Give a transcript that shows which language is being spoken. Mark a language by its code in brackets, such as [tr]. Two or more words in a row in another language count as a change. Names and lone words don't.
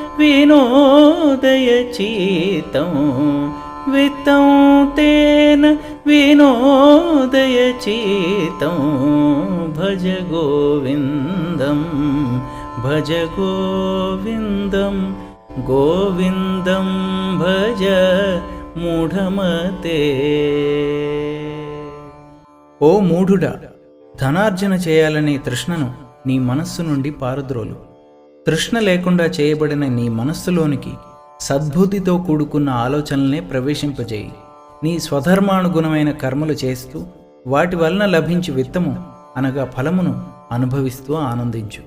[sa] विनोदयचित्तं वित्तं तेन विनोदयचित्तं भज गोविन्दं भज गोविन्दं गोविन्दं भज మూఢమతే. [te] ఓ మూఢుడా, ధనార్జన చేయాలనే తృష్ణను నీ మనస్సు నుండి పారద్రోలు. తృష్ణ లేకుండా చేయబడిన నీ మనస్సులోనికి సద్బుద్ధితో కూడుకున్న ఆలోచనలనే ప్రవేశింపజేయి. నీ స్వధర్మానుగుణమైన కర్మలు చేస్తూ వాటి వలన లభించు విత్తము అనగా ఫలమును అనుభవిస్తూ ఆనందించు.